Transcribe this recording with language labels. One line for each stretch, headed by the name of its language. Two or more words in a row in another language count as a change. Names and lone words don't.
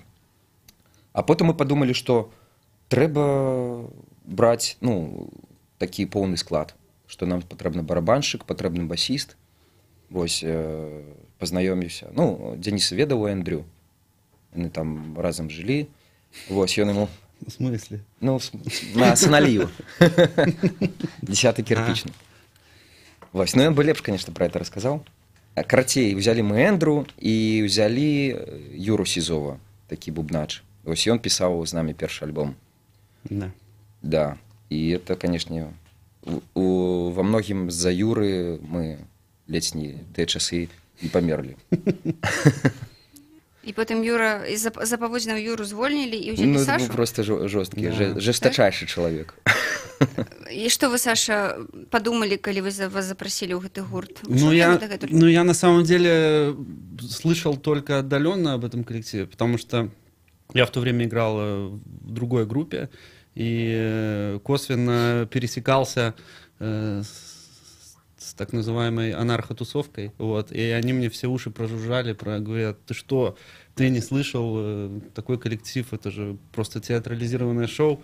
Belarusian: А потым мы падумалі, што трэба браць, ну, такі поўны склад, што нам патрэбны барабаншчык, патрэбны басіст. Вось, пазнаёміўся. Ну, Дзеніс ведаў Эндрю. Яны там разам жылі. Вось, ён яму...
Russian: В смысле? Ну, на Саналію. 10-й кирпичный.
Belarusian: Вось, ну, ён бы лепш, конечно,
Russian: про это
Belarusian: расказаў. Карацей,
Russian: взяли мы
Belarusian: Эндрю і взяли Юру Сізова, такі бубнач. Вось, ён пісаў з намі першы альбом.
Russian: Да. Да, и это, конечно, во
Belarusian: многім з-за Юры мы ледзь не тыя часы не памерлі. І потым Юра, за паводзінаў Юру звольнілі і ўзялі Сашу? Ну, просто жорсткі, жестачайшы чалавек.
Russian: И что вы, Саша, подумали, когда вы вас запросили в этот гурт? Ну, я на самом деле слышал только отдаленно об этом коллективе, потому что я в то время играл в другой группе и косвенно пересекался с с так называемой анархотусовкой, вот, и они мне все уши прожужжали, говорят, ты что, ты не слышал такой коллектив, это же просто театрализированное шоу.